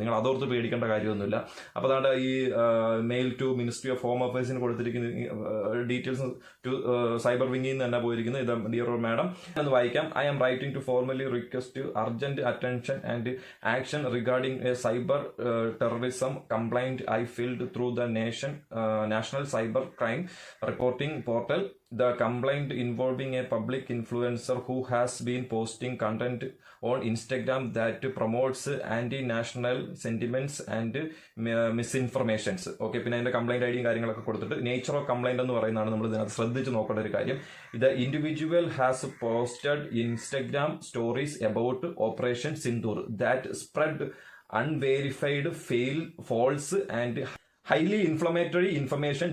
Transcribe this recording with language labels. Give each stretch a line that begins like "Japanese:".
Malayalam: നിങ്ങൾ അതോർത്ത് പേടിക്കേണ്ട കാര്യമൊന്നുമില്ല. അപ്പോൾ അതാണ്ട് ഈ mail to ministry of home അഫയേഴ്സിന് കൊടുത്തിരിക്കുന്ന ഡീറ്റെയിൽസ് ടു സൈബർ വിങ്ങിൽ നിന്ന് തന്നെ പോയിരിക്കുന്നത്. ഇത് ഡിയർ മാഡം എന്ന് വായിക്കാം.
English: I am writing to formally request urgent attention and action regarding a cyber terrorism complaint I filed through the national cyber crime reporting portal. The complaint involving a public influencer who has been posting content on Instagram that promotes anti-national sentiments and misinformations.
Malayalam: Okay, പിന്നെ അതിന്റെ complaint ഐഡിയും കാര്യങ്ങളൊക്കെ കൊടുത്തിട്ട് nature of complaint എന്ന് പറയുന്നതാണ് നമ്മൾ ഇതിനകത്ത് ശ്രദ്ധിച്ച് നോക്കേണ്ട ഒരു കാര്യം.
English: The individual has posted Instagram stories about Operation Sindoor that spread unverified, false and highly inflammatory information.